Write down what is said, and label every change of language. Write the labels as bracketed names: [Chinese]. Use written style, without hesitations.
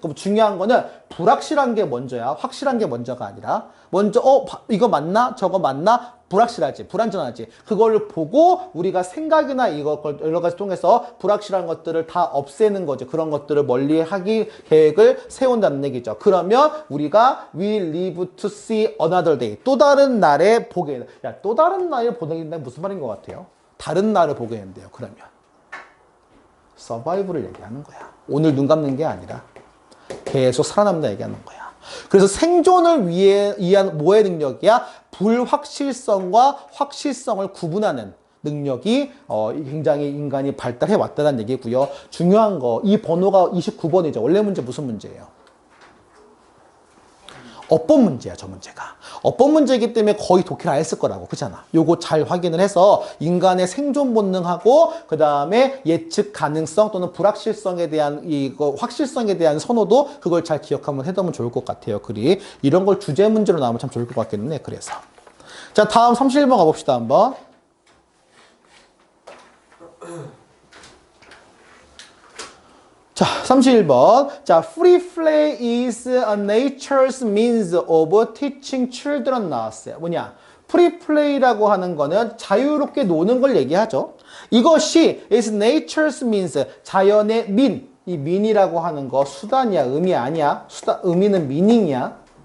[Korean] 그럼 중요한 거는 불확실한 게 먼저야. 확실한 게 먼저가 아니라. 먼저, 이거 맞나? 저거 맞나? 불확실하지. 불안전하지. 그걸 보고 우리가 생각이나 여러 가지 통해서 불확실한 것들을 다 없애는 거죠. 그런 것들을 멀리 하기 계획을 세운다는 얘기죠. 그러면 우리가 [English] we live to see another day. [Korean] 또 다른 날에 보게 된다. 야, 또 다른 날에 보게 된다. 무슨 말인 것 같아요? 다른 날을 보게 된대요. 그러면. 서바이브를 얘기하는 거야. 오늘 눈 감는 게 아니라 계속 살아남는다 얘기하는 거야. 그래서 생존을 위한 뭐의 능력이야? 불확실성과 확실성을 구분하는 능력이 굉장히 인간이 발달해 왔다는 얘기고요. 중요한 거, 이 번호가 29번이죠. 원래 문제 무슨 문제예요? 어법 문제야, 저 문제가. 어법 문제이기 때문에 거의 독해를 안 했을 거라고. 그렇잖아. 요거 잘 확인을 해서 인간의 생존 본능하고 그 다음에 예측 가능성 또는 불확실성에 대한 확실성에 대한 선호도 그걸 잘 기억하면 해두면 좋을 것 같아요. 글이. 이런 걸 주제 문제로 나오면 참 좋을 것 같겠네. 그래서. 자, 다음 31번 가봅시다, 한번. 자, 31번. 자, [English] free play is a nature's means of teaching children [Korean] 나왔어요. 뭐냐? free play라고 하는 거는 자유롭게 노는 걸 얘기하죠. 이것이 [English] is nature's means, [Korean] 자연의 민. 이 민이라고 하는 거 수단이야, 의미 아니야. 의미는 meaning이야.